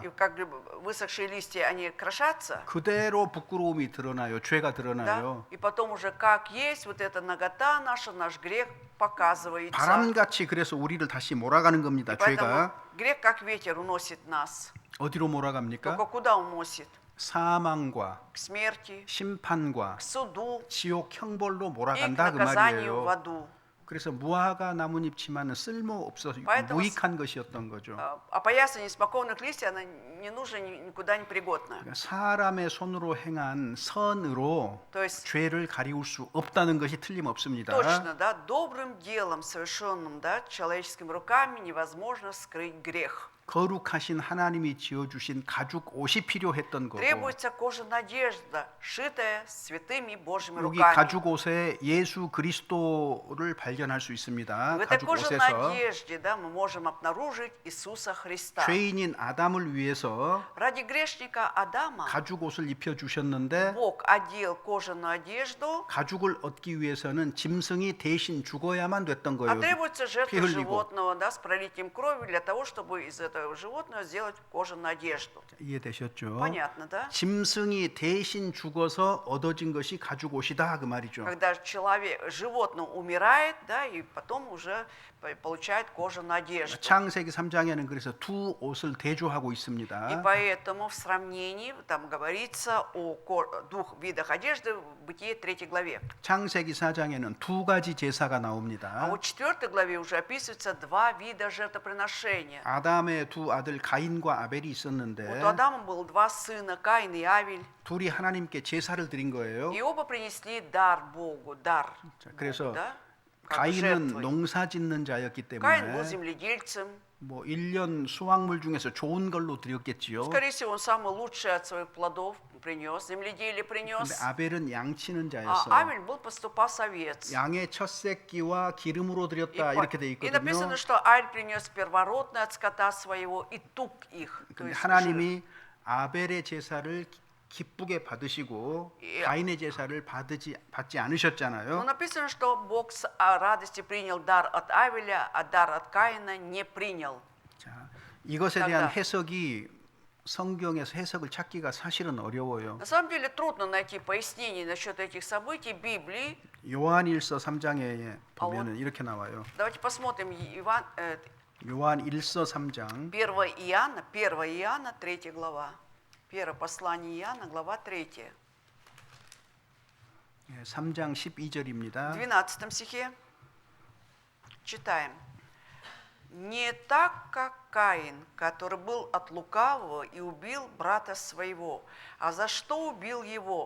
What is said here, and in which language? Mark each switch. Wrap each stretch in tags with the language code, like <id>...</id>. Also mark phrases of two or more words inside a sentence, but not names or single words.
<ru>И как высохшие листья, они крошатся,</ru> <ko>그대로 부끄러움이 드러나요. 죄가</ko> <ru>да?</ru> <ko>드러나요.</ko> <ru>И потом уже как есть, вот эта нагота наша, наш грех показывается.</ru> <ko>바람같이 그래서 우리를 다시 몰아가는 겁니다.</ko> <ru>И поэтому</ru> <ko>죄가</ko> <ru>грех, как ветер, уносит нас.</ru> <ko>어디로 몰아갑니까?</ko> <ru>Только куда уносит?</ru> <ko>사망과</ko> <ru>К смерти,</ru> <ko>심판과</ko> <ru>к суду</ru> <ko>지옥 형벌로</ko> <ru>и к</ru> <ko>몰아간다 그</ko> <ru>наказанию в</ru> <ko>말이에요.</ko> <ru>аду.</ru> <ko>그래서 무화과 나뭇잎치만은 쓸모없어</ko> <ru>Поэтому</ru> <ko>무익한 것이었던 거죠.</ko> <ru>Опоясание неспокойных листьев, она не нужна, никуда не пригодна.</ru> <ko>그러니까 사람의 손으로 행한 선으로</ko> <ru>То есть,</ru> <ko>죄를 가리울 수 없다는 것이 틀림없습니다.</ko> <ru>точно, да, добрым делом, совершенным, да, человеческими руками невозможно скрыть грех.</ru> <ko>거룩하신 하나님이 지어주신 가죽 옷이 필요했던 거고</ko> <ru>Требуется кожаная одежда, шитая святыми Божьими</ru> <ko>여기</ko> <ru>руками.</ru> <ko>가죽 옷에 예수 그리스도를 발견할 수 있습니다.</ko> <ru>В этой</ru> <ko>가죽</ko> <ru>кожаной</ru> <ko>옷에서</ko> <ru>одежде, да, мы можем обнаружить Иисуса Христа.</ru> <ko>죄인인 아담을 위해서</ko> <ru>Ради грешника Адама</ru> <ko>가죽 옷을 입혀 주셨는데</ko> <ru>Бог одел кожаную одежду,</ru> <ko>가죽을 얻기 위해서는 짐승이 대신 죽어야만 됐던</ko> <ru>а</ru> <ko>거예요.</ko> <ru>требуется жертва</ru> <ko>피 흘리고.</ko> <ru>животного, да, с пролитием крови для того, чтобы из этого это животное сделать кожаную одежду.</ru> <ko>이해되셨죠?</ko> <ru>Понятно, да?</ru> <ko>짐승이 대신 죽어서 얻어진 것이 가죽 옷이다 그 말이죠.</ko> <ru>Когда животное умирает, да, и потом уже получает кожаную одежду.</ru> <ko>창세기 3장에는 그래서 두 옷을 대조하고</ko> <ru>И</ru> <ko>있습니다.</ko> <ru>поэтому в сравнении там говорится о двух видах одежды в Бытие 3 главе.</ru> <ko>창세기 4장에는 두 가지 제사가</ko> <ru>А</ru> <ko>나옵니다.</ko> <ru>вот в 4 главе уже описываются два вида жертвоприношения.</ru> <ko>아담의 두 아들 가인과 아벨이</ko> <ru>Вот</ru> <ko>있었는데</ko> <ru>у Адама было два сына, Каин и Авель,</ru> <ko>둘이 하나님께 제사를 드린 거예요.</ko> <ru>и оба принесли дар Богу, дар.</ru> <ko>자, 그래서</ko> <ru>Богу, да? Как</ru> <ko>가인은</ko> <ru>жертвой.</ru> <ko>농사 짓는 자였기</ko> <ru>Каин был</ru> <ko>때문에</ko> <ru>земледельцем.</ru> <ko>뭐 1년 수확물 중에서 좋은 걸로 드렸겠지요.</ko> <ru>Скорее всего, он самый лучший от своих плодов принес, земледелие</ru> <ko>근데</ko> <ru>принес.</ru> <ko>아벨은 양치는</ko> <ru>А</ru> <ko>자였어요.</ko> <ru>Авель был поступас овец.</ru> <ko>양의 첫 새끼와 기름으로</ko> <ru>И,</ru> <ko>드렸다 이렇게 돼</ko> <ru>и</ru> <ko>있거든요.</ko> <ru>написано, что Авель принес первородное от скота своего и тук их. То</ru> <ko>근데</ko> <ru>есть жир.</ru> <ko>하나님이 아벨의 제사를 기쁘게 받으시고 예. 가인의 제사를 받지</ko> <ru>Но</ru> <ko>않으셨잖아요.</ko> <ru>написано, что Бог с радостью принял дар от Авеля, а дар от Каина не принял.</ru> <ko>자, 이것에 대한</ko> <ru>тогда.</ru> <ko>해석이 성경에서 해석을 찾기가 사실은 어려워요.</ko> <ru>На самом деле трудно найти пояснений насчет этих событий в Библии.</ru> <ko>요한일서 3장에 보면은 이렇게 나와요.</ko> <ru>Давайте посмотрим</ru> <ko>요한일서 3장</ko> <ru>1 Иоанна, 3 глава. Первое послание Иоанна, глава 3.</ru> <ko>3장 12절입니다.</ko> <ru>В 12 стихе читаем. «Не так, как Каин, который был от лукавого и убил брата своего. А за что убил его?</ru>